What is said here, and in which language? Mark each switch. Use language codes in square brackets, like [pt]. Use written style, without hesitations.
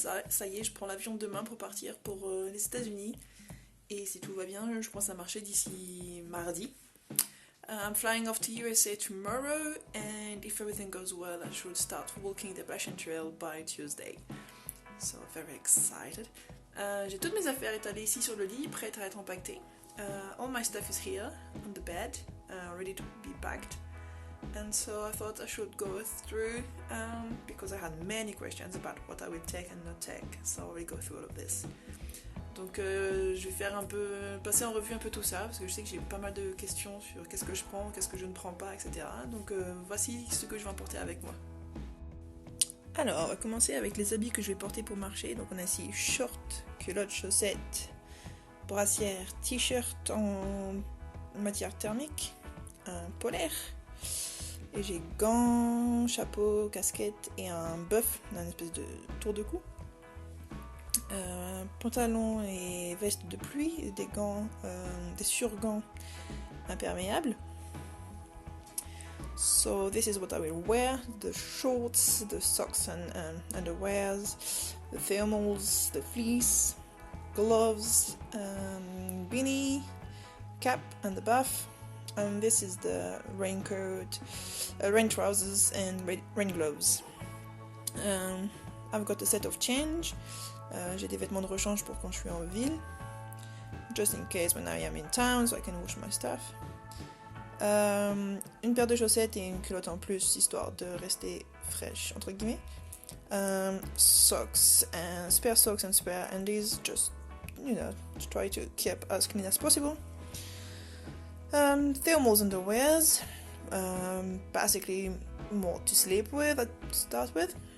[fr] Ça y est, je prends l'avion demain pour partir pour les États-Unis. Et si tout va bien, je pense à marcher d'ici mardi. [en] I'm flying off to USA tomorrow, and if everything goes well, I should start walking the Appalachian Trail by Tuesday. So, very excited. [fr] J'ai toutes mes affaires étalées ici sur le lit, prêtes à être empaquetées. [en] All my stuff is here on the bed, ready to be packed. And so I thought I should go through because I had many questions about what I will take and not take. So I will go through all of this. [fr] Donc je vais faire passer en revue un peu tout ça parce que je sais que j'ai pas mal de questions sur qu'est-ce que je prends, qu'est-ce que je ne prends pas, etc. Donc voici ce que je vais emporter avec moi. Alors, on va commencer avec les habits que je vais porter pour marcher. Donc on a ici shorts, culottes, chaussettes, brassière, t-shirt en matière thermique, un polaire. Et j'ai gants, chapeau, casquette et un buff, une espèce de tour de cou. Pantalon et veste de pluie, des gants, des surgants imperméables. [en] So this is what I will wear: the shorts, the socks and underwears, the thermals, the fleece, gloves, beanie, cap and the buff. This is the raincoat, rain trousers and rain gloves. I've got a set of change. [fr] J'ai des vêtements de rechange pour quand je suis en ville, [en] just in case when I am in town, so I can wash my stuff. [fr] Une paire de chaussettes et une culotte en plus, histoire de rester fraîche, entre guillemets. [en] Socks and spare undies, just, to try to keep as clean as possible. Thermals underwears, basically more to sleep with, to start with.